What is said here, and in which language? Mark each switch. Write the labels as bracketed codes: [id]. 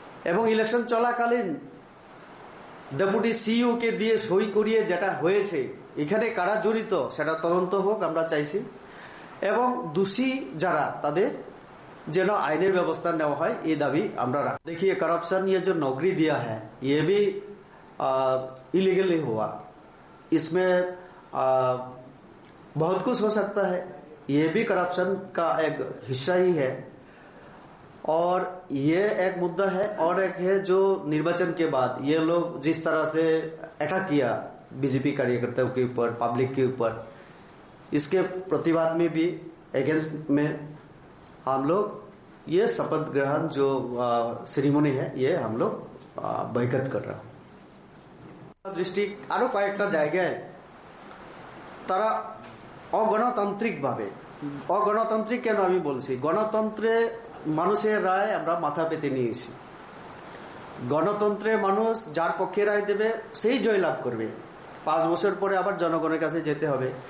[bn] এবং ইলেকশন চলাকালীন deputy CEO কে দিয়ে সই করিয়ে যেটা হয়েছে, এখানে কারা জড়িত সেটা তদন্ত হোক আমরা চাইছি, এবং দোষী যারা তাদের যেন আইনের ব্যবস্থা নেওয়া হয় এই দাবি আমরা রাখি। [hi] देखिए करप्शन, ये जो नौकरी दिया है ये भी इलीगली हुआ, इसमें बहुत कुछ हो सकता है, ये भी करप्शन का एक हिस्सा ही है। और ये एक मुद्दा है, और एक है जो निर्वाचन के बाद ये लोग जिस तरह से अटैक किया बीजेपी कार्यकर्ताओं के ऊपर, पब्लिक के ऊपर, इसके प्रतिवाद में भी अगेंस्ट में हम लोग ये शपथ ग्रहण जो सेरेमनी है ये हम लोग বয়কট कर रहा हूं। [bn] দৃষ্টি আরো কয়েকটা জায়গায় তারা অগণতান্ত্রিক ভাবে, অগণতান্ত্রিক কেন আমি বলছি, গণতন্ত্রে মানুষের রায় আমরা মাথা পেতে নিয়েছি। গণতন্ত্রে মানুষ যার পক্ষে রায় দেবে সেই জয়লাভ করবে, 5 বছর পরে আবার জনগণের কাছে যেতে হবে।